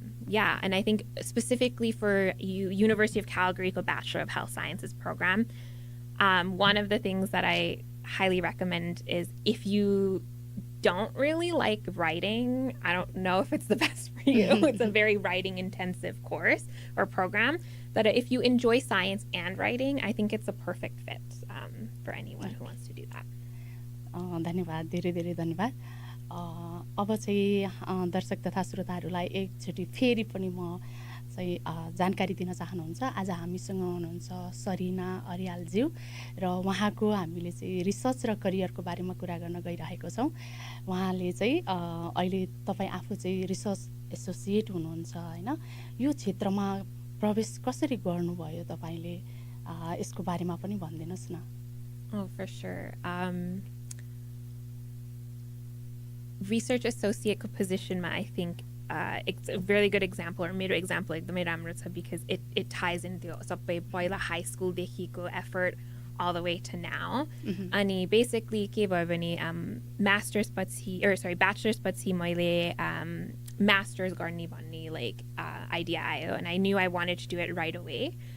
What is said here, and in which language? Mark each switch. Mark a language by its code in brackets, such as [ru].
[en] Yeah, and I think specifically for you, University of Calgary, Bachelor of Health Sciences program, one of the things that I highly recommend is if you don't really like writing, I don't know if it's the best for you. It's a very writing intensive course or program. But if you enjoy science and writing, I think it's a perfect fit for anyone who wants to do that. [ne] धन्यवाद धेरै धेरै धन्यवाद अब चाहिँ दर्शक तथा श्रोताहरूलाई एकचोटि फेरि पनि म चाहिँ जानकारी दिन चाहनुहुन्छ आज हामीसँग हुनुहुन्छ सरिना अर्यालज्यू र उहाँको हामीले चाहिँ रिसर्च र करियरको बारेमा कुरा गर्न गइरहेको छौँ उहाँले चाहिँ अहिले तपाईँ आफू चाहिँ रिसर्च एसोसिएट हुनुहुन्छ हैन यो क्षेत्रमा प्रवेश कसरी गर्नुभयो तपाईले यसको बारेमा पनि भनिदिनुस् न [en] Oh, for sure. Research associate position, I think it's a really good example or [ne] मेरो example एकदमै राम्रो छ [en] because it ties into [ne] सबै पहिला high school देखिको [en] effort all the way to now. [ne] अनि basically के भयो भने bachelor's पछि मैले master's गर्ने भन्ने like idea आयो [en] and I knew I wanted to do it right away.